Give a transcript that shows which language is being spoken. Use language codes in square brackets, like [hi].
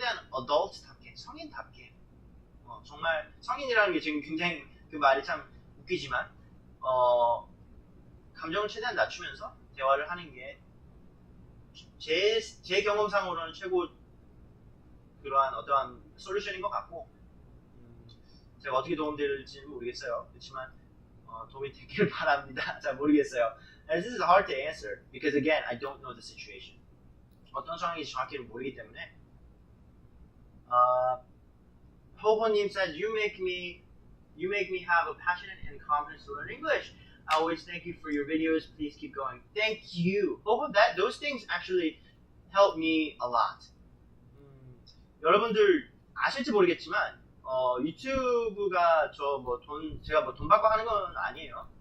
[ko] 어덜트답게 성인답게 정말 성인이라는 게 지금 굉장히 그 말이 참 웃기지만 감정을 최대한 낮추면서 대화를 하는 게 제 경험상으로는 최고 그러한 어떠한 솔루션인 것 같고 제가 어떻게 도움드릴지는 모르겠어요. 그렇지만 도움이 되기를 바랍니다. 잘 모르겠어요. [en] And this is hard to answer because again I don't know the situation. [ko] 어떤 상황인지 정확히 모르기 때문에 [en] 호호님 says you make me have a passionate and confidence to learn English. I always thank you for your videos. Please keep going. Thank you. Those things actually help me a lot. [ko] 여러분들 아실지 모르겠지만 유튜브가 제가 돈 받고 하는 건 아니에요.